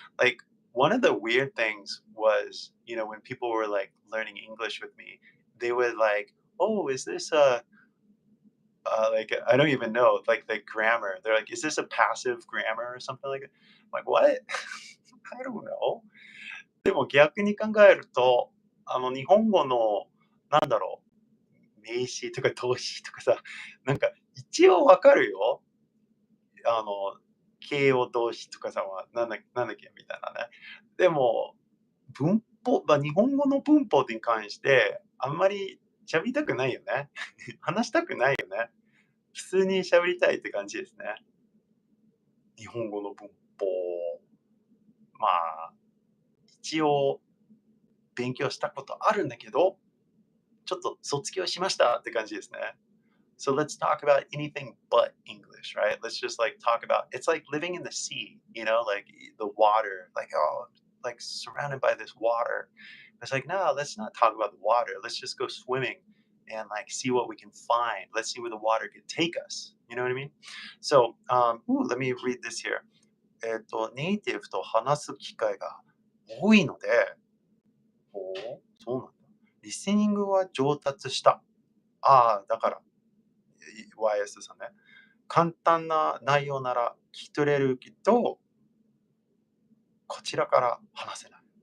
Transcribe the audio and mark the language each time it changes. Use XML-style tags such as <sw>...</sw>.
<en>Like one of the weird things was, when people were like learning English with me, they would like, "Oh, is this a like I don't even know like the grammar." They're like, "Is this a passive grammar or something like that?" I'm like, what? I don't know.</en> <ja>でも逆に考えると、日本語のなんだろう、名詞とか動詞とかさ、なんか一応わかるよ。形容動詞とかさ、なんだっけみたいなね。でも、日本語の文法に関して、あんまり喋りたくないよね。話したくないよね。普通に喋りたいって感じですね。日本語の文法。まあ、一応勉強したことあるんだけど、ちょっと卒業しましたって感じですね。</ja> <en>So let's talk about anything but English, right? Let's just like talk about it's like living in the sea, like the water, like like surrounded by this water. It's like, no, let's not talk about the water. Let's just go swimming and like see what we can find. Let's see where the water could take us. You know what I mean? So, let me read this here.</en> <ja>ネイティブと話す機会が多いので、そうなんだ。リスニングは上達した。だから、YS さんね。簡単な内容なら聞き取れるけど、こちらから話せない。</ja>